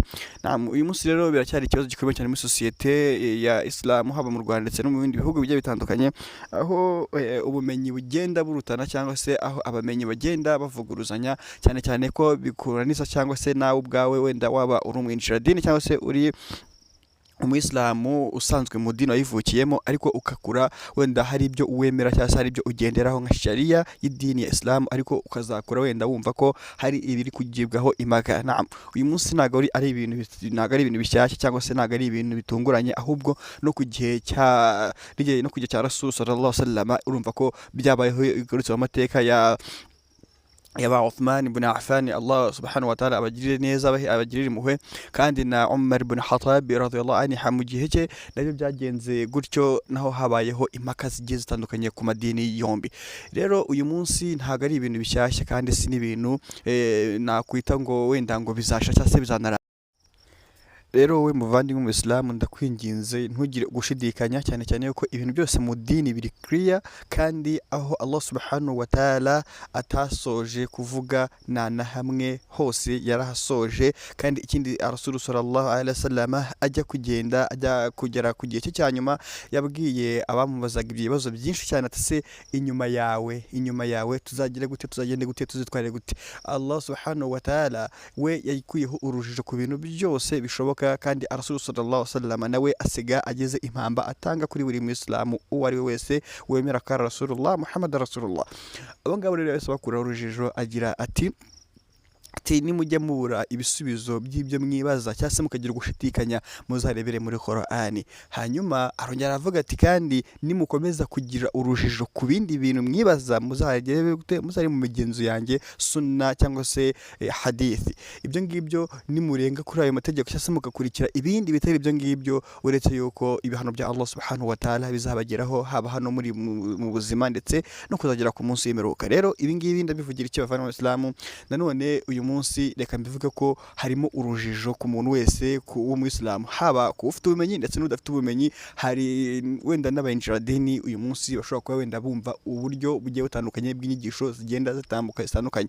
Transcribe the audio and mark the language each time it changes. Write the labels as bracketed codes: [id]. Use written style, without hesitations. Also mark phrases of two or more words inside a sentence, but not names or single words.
[rw] Uyu munsi rero biracyari ikibazo gikomeye cyane muri sosiyete ya Islam, haba mu Rwanda ndetse no mu bindi bihugu bigiye bitandukanye, aho ubumenyi bugenda burutana cyangwa se aho abamenyi bagenda bavuguruzanya, cyane cyane ko bikuraniza cyangwa se nawe ubwawe wenda waba uri umwinjiradini cyangwa se uri umuyisilamu usanzwe mu dini wayivukiyemo, ariko ukakura wenda hari ibyo uwemera cyangwa se hari ibyo ugenderaho nka sharia y'idini ya Islam, ariko ukazakura wenda wumva ko hari ibiri kugibwaho impaka. Uyu munsi ntabwo ari ibintu bishyashya cyangwa se ntabwo ari ibintu bitunguranye, ahubwo no ku gihe cya [ar] رسول صلى الله عليه وسلم [rw] urumva ko byabayeho igarutse mu mateka ya ba Uthman ibn Affan, [ar] الله سبحانه وتعالى [rw] abagirire neza, abagirire impuhwe, kandi na Umar ibn Khattab [ar] رضي الله عنه [rw] mu gihe cye nabyo byagenze gutyo, naho habayeho impaka zigiye zitandukanye ku madini yombi. Rero uyu munsi ntabwo ari ibintu bishyashya kandi si n'ibintu nakwita ngo wenda ngo bizasha cyangwa se bizanara. Rero we muvandimwe mu Islam ndakwinginze ntugire gushidikanya, cyane cyane yuko ibintu byose mu dini biri clear, kandi aho [ar] الله سبحانه وتعالى [rw] atasoje kuvuga na hamwe hose yarahasoje. Kandi ikindi [ar] رسول صلى الله عليه وسلم [rw] ajya kugera ku gihe cye cya nyuma yabwiye abamubazaga ibibazo byinshi cyane ati se inyuma yawe tuzagende gute tuzitware gute. [ar] الله سبحانه وتعالى [rw] we yayikuyeho urujijo ku bintu byose bishoboka, kandi [ar] رسول صلى الله عليه وسلم [rw] nawe asiga ageze impamba atanga kuri buri Muislamu uwo ari we wese wemera ko [ar] رسول الله محمد رسول الله. [rw] Abo ngabo rero bose bakuraho urujijo, agira ati nimujya mubura ibisubizo by'ibyo mwibaza cyangwa se mukagira gushidikanya muzarebere muri Qur'ani. Hanyuma arongera aravuga ati kandi nimukomeza kugira urujijo ku bindi bintu mwibaza muzari mu migenzo yanjye sunna cyangwa se hadithi. Ibyo ngibyo nimurenga kuri ayo mategeko cyangwa se mugakurikira ibindi bitari ibyo ngibyo, uretse yuko ibihano bya [ar] الله سبحانه وتعالى [rw] bizabageraho, haba hano muri mu buzima ndetse no kuzagera ku munsi w'imperuka. Rero ibi ngibi ndabivugira icyo bavana mu Islam. Nanone uyu munsi reka mbivuge ko harimo urujijo ku muntu wese w'umuyisilamu, haba ku ufite ubumenyi ndetse n'udafite ubumenyi. Hari wenda n'abayinjiradini uyu munsi bashobora kuba wenda bumva uburyo bugiye butandukanye bw'inyigisho zigenda zitandukanye.